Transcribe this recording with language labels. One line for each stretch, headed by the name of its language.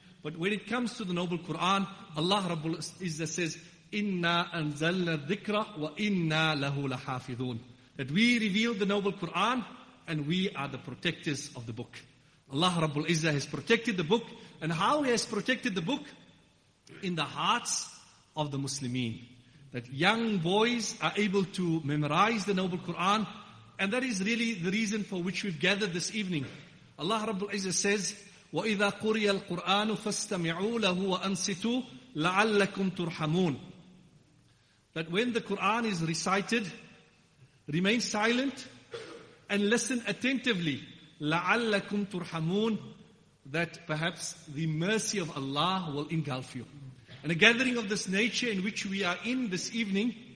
English: But when it comes to the noble Quran, Allah Rabbul Izzah says,
Arabic: 'Inna anzalna dhikra wa inna lahu lahafidhun,'
English: that we revealed the noble Quran and we are the protectors of the book." Allah Rabbul Izzah has protected the book. And how he has protected the book? In the hearts of the Muslimin. That young boys are able to memorize the noble Quran. And that is really the reason for which we've gathered this evening. Allah Rabbul Izzah says,
Arabic: وَإِذَا قُرِيَ الْقُرْآنُ فَاسْتَمِعُوا لَهُ وَأَنْسِتُوا لَعَلَّكُمْ تُرْحَمُونَ.
English: That when the Quran is recited, remain silent and listen attentively.
Arabic: لَعَلَّكُمْ تُرْحَمُونَ.
English: That perhaps the mercy of Allah will engulf you. And a gathering of this nature in which we are in this evening,